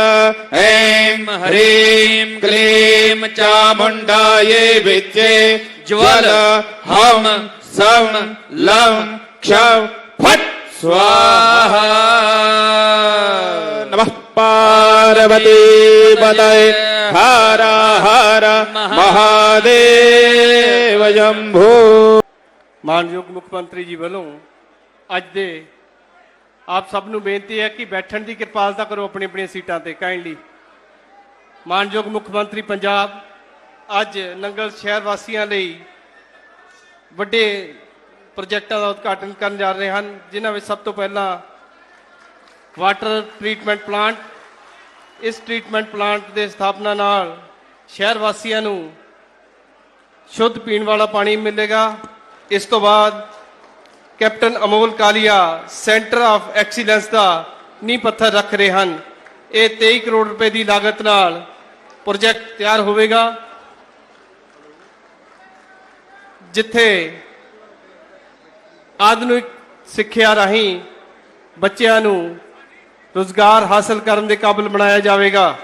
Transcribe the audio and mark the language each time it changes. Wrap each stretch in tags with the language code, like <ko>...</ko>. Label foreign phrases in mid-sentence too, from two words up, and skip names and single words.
<sa>ऐं ह्रीं क्लीं चामुण्डायै विच्चे ज्वल हम सं लं क्षं फट् स्वाहा। नमः पार्वती पतये हर हर महादेव शंभो।</sa> <pa>ਮਾਨਯੋਗ ਮੁੱਖਮੰਤਰੀ ਜੀ ਵਾਲੋਂ ਅੱਜ ਦੇ ਆਪ ਸਭ ਨੂੰ ਬੇਨਤੀ ਹੈ ਕਿ ਬੈਠਣ ਕੀ ਕਿਰਪਾਲਤਾ ਕਰੋ ਆਪਣੀ ਆਪਣੀ ਸੀਟਾਂ ਤੇ ਕਾਇੰਡਲੀ। ਮਾਨਯੋਗ ਮੁੱਖਮੰਤਰੀ ਪੰਜਾਬ ਅੱਜ ਨੰਗਲ ਸ਼ਹਿਰ ਵਾਸੀਆਂ ਲਈ ਵੱਡੇ ਪ੍ਰੋਜੈਕਟਾਂ ਦਾ ਉਦਘਾਟਨ ਕਰਨ ਜਾ ਰਹੇ ਹਨ, ਜਿਨ੍ਹਾਂ ਵਿੱਚ ਸਭ ਤੋਂ ਪਹਿਲਾ</pa> <en>water treatment plant.</en> <pa>इस</pa> <en>treatment plant</en> <pa>ਕੇ ਸਥਾਪਨਾ ਨਾਲ ਸ਼ਹਿਰ ਵਾਸੀਆਂ ਨੂੰ ਸ਼ੁੱਧ ਪੀਣ ਵਾਲਾ ਪਾਣੀ ਮਿਲੇਗਾ। ਇਸ ਤੋਂ ਬਾਅਦ ਕੈਪਟਨ ਅਮੋਲ ਕਾਲੀਆ ਸੈਂਟਰ ਆਫ਼ ਐਕਸੀਲੈਂਸ ਕਾ ਨੀਂਹ ਪੱਥਰ ਰੱਖ ਰਹੇ ਹਨ। ਇਹ 23 ਕਰੋੜ ਰੁਪਏ ਦੀ ਲਾਗਤ ਨਾਲ ਪ੍ਰੋਜੈਕਟ ਤਿਆਰ ਹੋਵੇਗਾ, ਜਿੱਥੇ ਆਧੁਨਿਕ ਸਿੱਖਿਆ ਰਾਹੀਂ ਬੱਚਿਆਂ ਨੂੰ ਰੁਜ਼ਗਾਰ ਹਾਸਲ ਕਰਨ ਦੇ ਕਾਬਿਲ ਬਣਾਇਆ ਜਾਵੇਗਾ।</pa>